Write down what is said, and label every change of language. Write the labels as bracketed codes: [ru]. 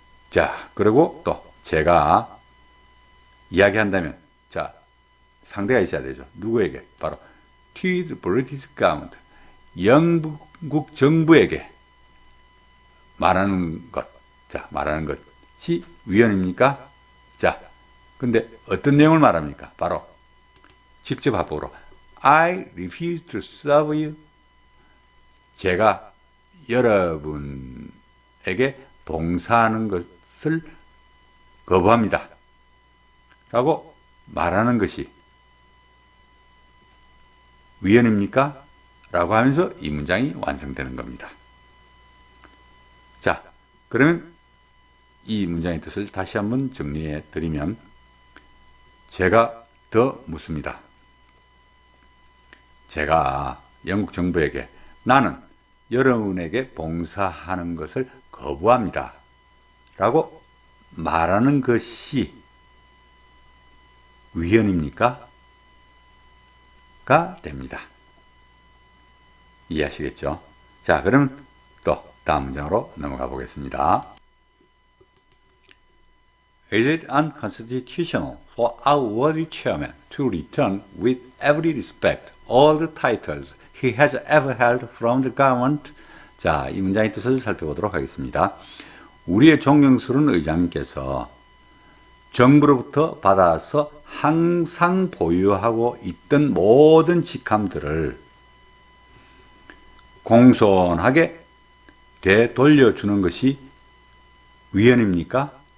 [ko] 자, 그리고 또 제가 이야기한다면 자, 상대가 있어야 되죠. 누구에게? 바로 [en] to the British government. [ko] 영국 정부에게 말하는 것. 자, 말하는 것이 위헌입니까? 자, 근데 어떤 내용을 말합니까? 바로 직접 합법으로 [en] I refuse to serve you. [ko] 제가 여러분에게 봉사하는 것을 거부합니다. 라고 말하는 것이 위헌입니까? 라고 하면서 이 문장이 완성되는 겁니다. 자, 그러면 이 문장의 뜻을 다시 한번 정리해 드리면 제가 더 묻습니다. 제가 영국 정부에게 나는 여러분에게 봉사하는 것을 거부합니다. 라고 말하는 것이 위헌입니까? 가 됩니다. 이해하시겠죠? 자, 그럼 또 다음 문장으로 넘어가 보겠습니다. [en] Is it unconstitutional for our worthy chairman to return with every respect all the titles he has ever held from the government? [ko] 자, 이 문장의 뜻을 살펴보도록 하겠습니다. 우리의 존경스러운 의장님께서 정부로부터 받아서 항상 보유하고 있던 모든 직함들을 공손하게 되돌려주는 것이 위헌입니까?